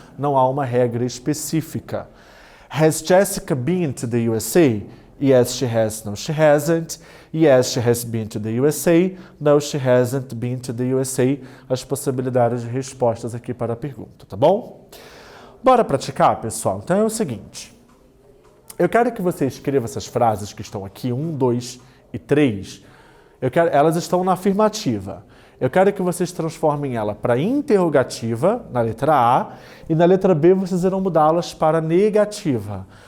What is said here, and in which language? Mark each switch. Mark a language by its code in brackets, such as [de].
[pt] Não há uma regra específica. [en] Has Jessica been to the USA? Yes, she has. No, she hasn't. Yes, she has been to the USA. No, she hasn't been to the USA. [pt] As possibilidades de respostas aqui para a pergunta, tá bom? Bora praticar, pessoal? Então é o seguinte. Eu quero que você escreva essas frases que estão aqui, 1, 2 e 3. Elas estão na afirmativa. Eu quero que vocês transformem ela para interrogativa, na letra A, e na letra B vocês irão mudá-las para negativa.